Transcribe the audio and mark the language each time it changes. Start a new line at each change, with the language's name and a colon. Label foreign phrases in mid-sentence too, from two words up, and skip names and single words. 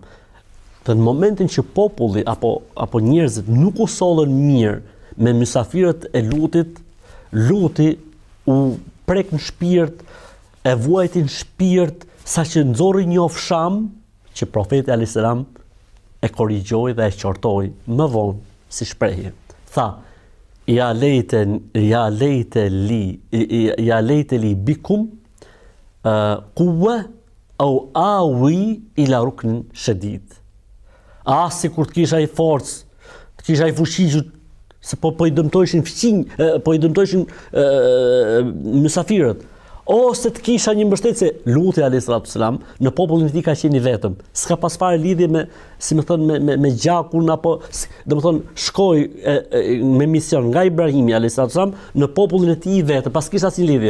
Albanian: Dhe në momentin që populli apo njerëzit nuk u sollën mirë me mysafirët e Lutit, Luti u prek në shpirt, e vuajti në shpirt, saqë nxorri një ofsham që profeti
Arabic: عليه السلام
Albanian: e korrigjoi dhe e qortoi më vonë si shprehje.
Arabic: Tha: يا ليت لي بكم قوة أو آوي إلى ركن شديد.
Albanian: Si kur të kisha I forcë, të kisha I fuqi, se po I dëmtojshin fqinj, po I dëmtojshin mysafirët. ose të kisha një mbështetje, Luti
Arabic: عليه السلام
Albanian: në popullin e tij ka qenë i vetëm. S'ka pas fare lidhje me, si më thon, me gjakun apo, domethën shkoi me mision nga Ibrahimi
Arabic: عليه السلام
Albanian: në popullin e tij i vetëm, pas kisha asnjë lidhje.